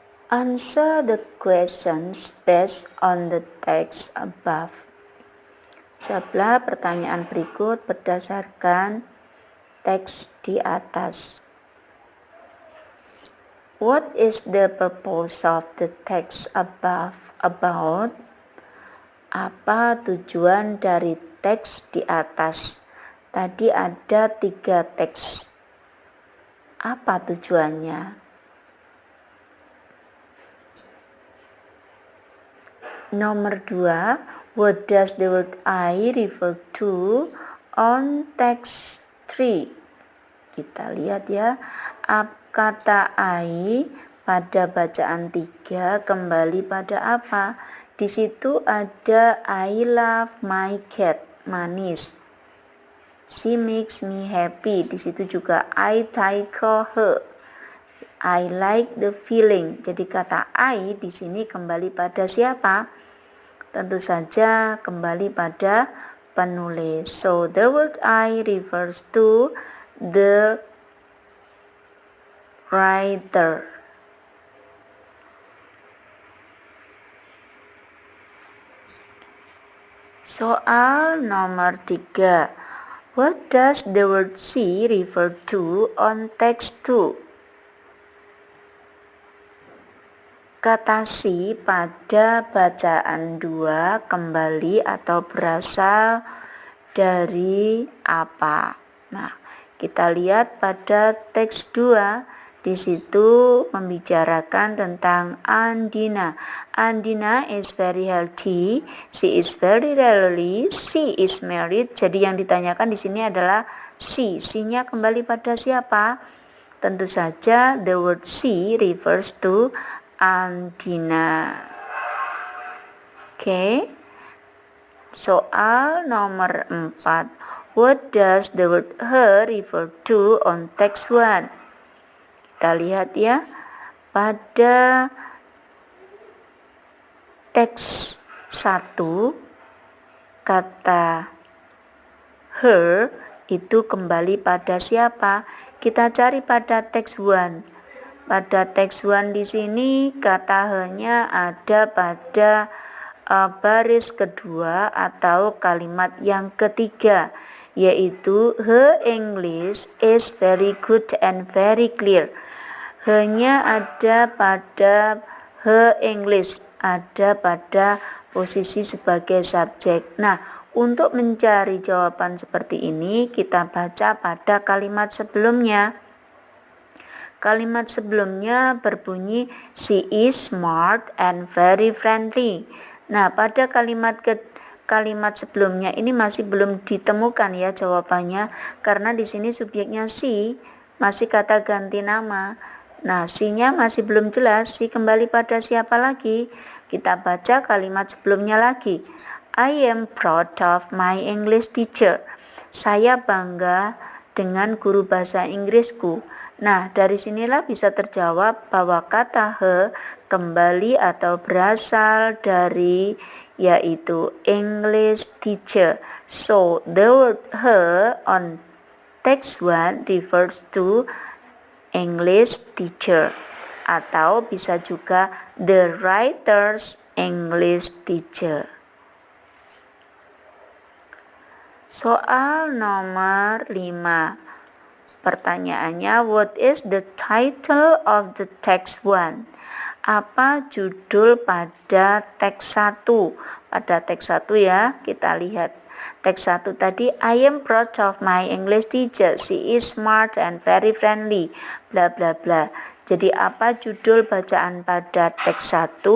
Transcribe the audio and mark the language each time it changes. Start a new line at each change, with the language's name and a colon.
English: Answer the questions based on the text above.
Indonesian: Jawablah pertanyaan berikut berdasarkan teks di atas.
English: What is the purpose of the text above about?
Indonesian: Apa tujuan dari teks di atas? Tadi ada 3 teks. Apa tujuannya? Nomor 2,
English: what does the word I refer to on text 3?
Indonesian: Kita lihat ya, kata I pada bacaan 3 kembali pada apa? Di situ ada
English: I love my cat, Manis. She makes me happy.
Indonesian: Di situ juga
English: I tickle her. I like the feeling.
Indonesian: Jadi kata I di sini kembali pada siapa? Tentu saja kembali pada penulis.
English: So the word I refers to the writer.
Indonesian: Soal nomor 3.
English: What does the word see refer to on text 2?
Indonesian: Kata si pada bacaan 2 kembali atau berasal dari apa? Nah, kita lihat pada teks 2, di situ membicarakan tentang Andina.
English: Andina is very healthy, she is very rarely, she is married.
Indonesian: Jadi yang ditanyakan di sini adalah she. She-nya kembali pada siapa? Tentu saja
English: the word she refers to Andina. Oke.
Indonesian: Soal nomor 4.
English: What does the word her refer to on text 1?
Indonesian: Kita lihat ya. Pada teks 1, kata her itu kembali pada siapa? Kita cari pada teks 1. Pada teks 1 di sini kata he-nya ada pada baris kedua atau kalimat yang ketiga, yaitu
English: her English is very good and very clear.
Indonesian: He-nya ada pada her English, ada pada posisi sebagai subjek. Nah, untuk mencari jawaban seperti ini, kita baca pada kalimat sebelumnya. Kalimat sebelumnya berbunyi
English: she is smart and very friendly.
Indonesian: Nah, pada kalimat sebelumnya ini masih belum ditemukan ya jawabannya, karena di sini subjeknya she, masih kata ganti nama. Nah, she-nya masih belum jelas, she kembali pada siapa lagi? Kita baca kalimat sebelumnya lagi.
English: I am proud of my English teacher.
Indonesian: Saya bangga dengan guru bahasa Inggrisku. Nah, dari sinilah bisa terjawab bahwa kata he kembali atau berasal dari yaitu English teacher.
English: So, the word he on text 1 refers to English teacher,
Indonesian: atau bisa juga
English: the writer's English teacher.
Indonesian: Soal nomor 5. Pertanyaannya,
English: what is the title of the text 1?
Indonesian: Apa judul pada teks 1? Pada teks 1 ya, kita lihat. Teks 1 tadi,
English: I am proud of my English teacher. She is smart and very friendly. Bla bla bla.
Indonesian: Jadi apa judul bacaan pada teks 1?